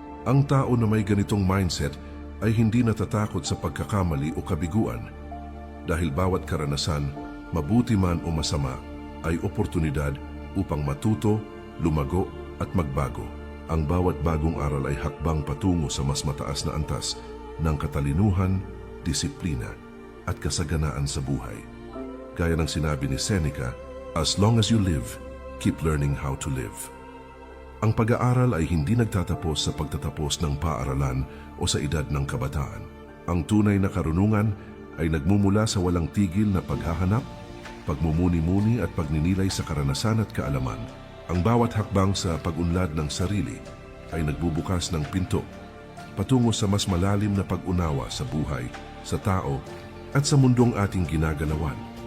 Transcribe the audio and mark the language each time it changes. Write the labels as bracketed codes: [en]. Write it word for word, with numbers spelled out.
[tl] Ang tao na may ganitong mindset ay hindi natatakot sa pagkakamali o kabiguan dahil bawat karanasan, mabuti man o masama, ay oportunidad upang matuto, lumago at magbago. Ang bawat bagong aral ay hakbang patungo sa mas mataas na antas ng katalinuhan, disiplina at kasaganaan sa buhay. [en] Gaya ng sinabi ni Seneca, "As long as you live, keep learning how to live." [tl] Ang pag-aaral ay hindi nagtatapos sa pagtatapos ng paaralan o sa edad ng kabataan. Ang tunay na karunungan ay nagmumula sa walang tigil na paghahanap, pagmumuni-muni at pagninilay sa karanasan at kaalaman. Ang bawat hakbang sa pag-unlad ng sarili ay nagbubukas ng pinto patungo sa mas malalim na pag-unawa sa buhay, sa tao at sa mundong ating ginagalawan.